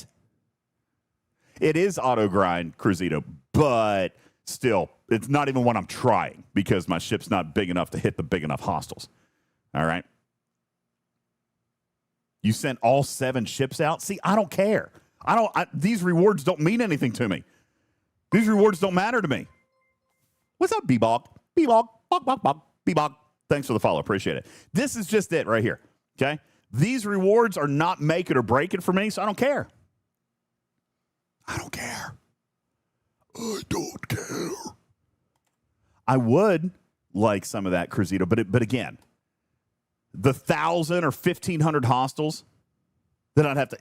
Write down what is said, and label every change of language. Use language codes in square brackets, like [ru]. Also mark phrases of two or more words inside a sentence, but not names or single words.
[en] It is auto grind, Cruzito, but still, it's not even what I'm trying because my ship's not big enough to hit the big enough hostels. All right. You sent all 7 ships out. See, I don't care. These rewards don't mean anything to me. These rewards don't matter to me. What's up, B-Bog? B-Bog, bog, bog, bog, B-Bog. Thanks for the follow. Appreciate it. This is just it right here. Okay. These rewards are not make it or break it for me, so I don't care. I don't care. I don't care. I would like some of that, Cruzito, but again, the 1,000 or 1,500 hostels that I'd have to.